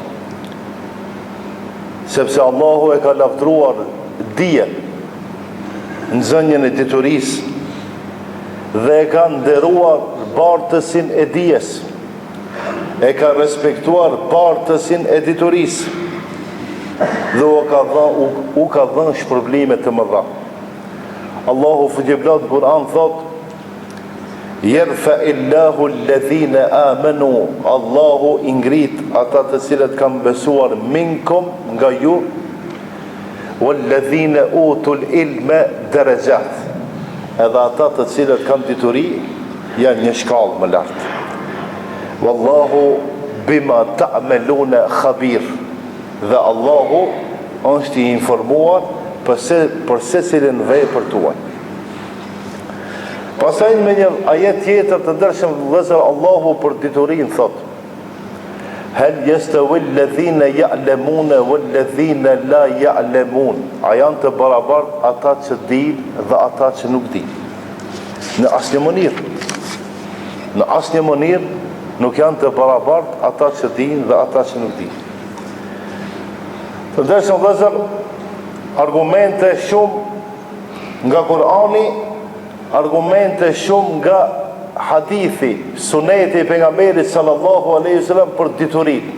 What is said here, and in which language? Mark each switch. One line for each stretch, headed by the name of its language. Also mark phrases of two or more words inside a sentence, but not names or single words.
Albanian: Sepse Allahu e ka lavdruar dijen në zënjën e diturisë dhe e ka nderuar bartësin e dijes. E ka respektuar bartësin e diturisë dhe u ka dhënë shpërblime të mëdha. Allahu fuqiplot në Kur'an thot:
Arabic: يرفع الله الذين آمنوا,
Albanian: Allahu i ngrit ata të cilët kanë besuar minkum nga ju,
Arabic: والذين أوتوا العلم درجات,
Albanian: edhe ata të cilët kanë dituri janë një shkallë më lartë.
Arabic: والله بما تعملون خبير,
Albanian: dhe Allahu është i informuar për secilin vepër tuaj. Pastaj me një ajet tjetër të ndershëm vëllezër, Allahu për diturinë thot:
Arabic: هل يستوي الذين يعلمون والذين لا يعلمون,
Albanian: a janë të barabartë ata që dinë dhe ata që nuk dinë? Në asnjë mënyrë nuk janë të barabartë ata që dinë dhe ata që nuk dinë. Të ndershëm vëllezër, argumente shumë nga Kur'ani, argumente shumë nga hadithi, suneti i pejgamberit
Arabic: صلى الله عليه وسلم
Albanian: për diturinë.